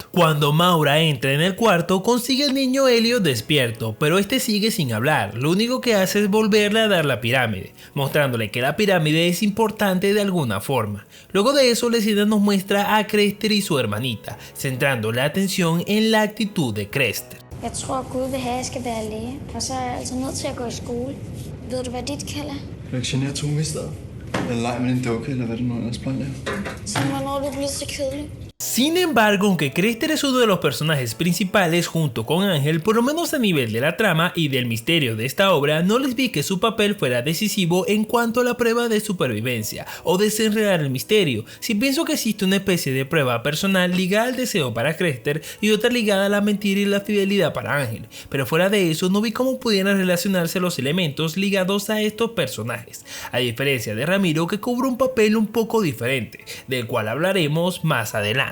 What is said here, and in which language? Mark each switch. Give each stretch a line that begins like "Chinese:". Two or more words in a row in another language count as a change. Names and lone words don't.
Spanish: Cuando Maura entra en el cuarto, consigue al niño Elliot despierto, pero este sigue sin hablar, lo único que hace es volverle a dar la pirámide, mostrándole que la pirámide es importante de alguna forma. Luego de eso, la escena nos muestra a Crester y su hermanita, centrando la atención en la actitud de Crester.
Danish: Jeg tror, Gud vil have, at jeg skal være læge, og så er jeg altså nødt til at gå i skole. Ved du, hvad dit kald er? Lektionær tungmester. Eller leg med din dukke, eller hvad det nu ellers plejer. Så hvornår er du blevet så kedelig?
Spanish: Sin embargo, aunque Crester es uno de los personajes principales junto con Ángel, por lo menos a nivel de la trama y del misterio de esta obra, no les vi que su papel fuera decisivo en cuanto a la prueba de supervivencia o desenredar el misterio. Sí pienso que existe una especie de prueba personal ligada al deseo para Crester y otra ligada a la mentira y la fidelidad para Ángel, pero fuera de eso no vi cómo pudieran relacionarse los elementos ligados a estos personajes, a diferencia de Ramiro, que cubre un papel un poco diferente, del cual hablaremos más adelante.